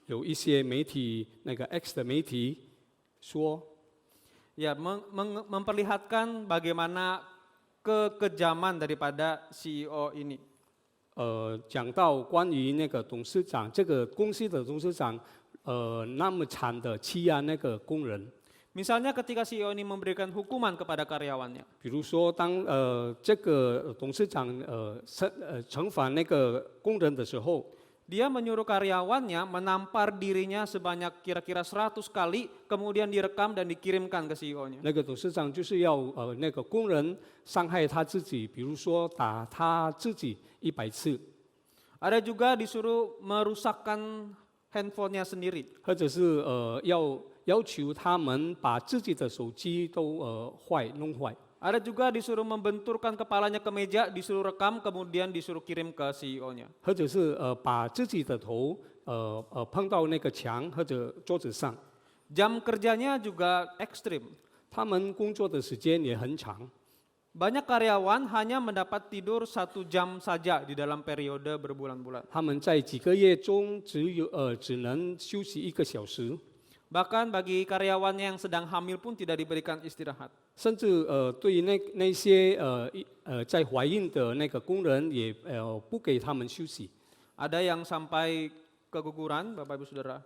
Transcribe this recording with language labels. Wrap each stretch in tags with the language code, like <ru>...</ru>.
<zh>有一些媒体，那个 X 的媒体说，</zh> <id>Ya, memperlihatkan bagaimana kekejaman daripada CEO ini.</id> <zh>讲到关于那个董事长，这个公司的董事长，那么惨的欺压那个工人。</zh> <id>Misalnya ketika CEO ini memberikan hukuman kepada karyawannya.</id> <zh>比如说，当这个董事长惩罚那个工人的时候，</zh> <id>Dia menyuruh karyawannya menampar dirinya sebanyak kira-kira 100 kali, kemudian direkam dan dikirimkan ke CEO-nya.</id> <zh>那个董事长就是要那个工人伤害他自己，比如说打他自己100次，</zh> <id>Ada juga disuruh merusakkan handphonenya sendiri.</id> <zh>或者是要求他们把自己的手机都弄坏。</zh> <id>Ada juga disuruh membenturkan kepalanya ke meja, disuruh rekam, kemudian disuruh kirim ke CEO-nya.</id> <zh>或者是把自己的头碰到那个墙或者桌子上。</zh> <id>Jam kerjanya juga ekstrim.</id> <zh>他们工作的时间也很长，</zh> <id>Banyak karyawan hanya mendapat tidur 1 jam saja di dalam periode berbulan-bulan.</id> <zh>他们在几个月中只能休息1个小时，</zh> <id>Bahkan bagi karyawannya yang sedang hamil pun tidak diberikan istirahat.</id> <zh>甚至对于那些在怀孕的那个工人也不给他们休息，</zh> <id>Ada yang sampai keguguran, Bapak Ibu Saudara,</id>